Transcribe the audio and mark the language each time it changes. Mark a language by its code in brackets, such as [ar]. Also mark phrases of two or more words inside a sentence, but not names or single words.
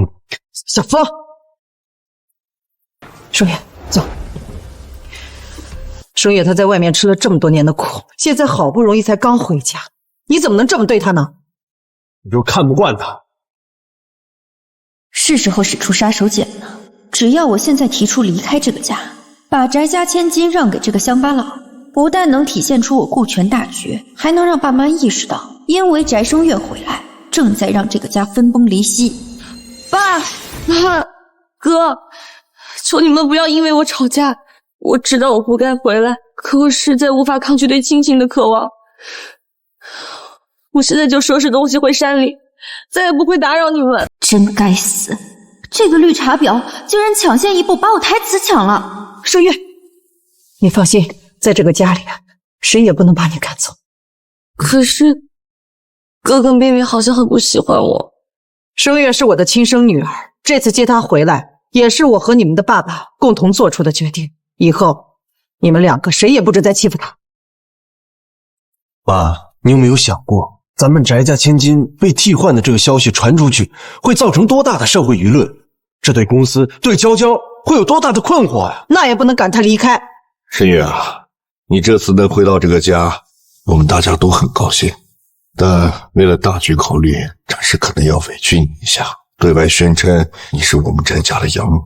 [zh] 小风，盛月，走。盛月他在外面吃了这么多年的苦，现在好不容易才刚回家，你怎么能这么对他呢？你就是看不惯他。是时候使出杀手鐧了。只要我现在提出离開這個家，把翟家千金讓給這個鄉巴佬，不但能體現出我顧全大局，還能讓爸媽意識到，因為翟聲月回來，正在讓這個家分崩離析。爸媽，哥，求你們不要因為我吵架。我知道我不該回來，可我實在無法抗拒對親情的渴望。我現在就收拾東西回山裡，再也不會打擾你們。真該死，這個綠茶婊竟然搶先一步把我台詞搶了。盛月，你放心，在這個家裡，誰也不能把你趕走。可是，哥哥妹妹好像很不喜歡我。盛月是我的親生女兒，這次接她回來，也是我和你們的爸爸共同做出的決定。以後，你們兩個誰也不准再欺負她。爸，你有沒有想過，咱們翟家千金被替換的這個消息傳出去，會造成多大的社會輿論？這對公司、對嬌嬌會有多大的困惑呀？那也不能趕她離開。申月啊，你這次能回到這個家，我們大家都很高興。但為了大局考慮，暫時可能要委屈你一下，對外宣稱你是我們翟家的養女。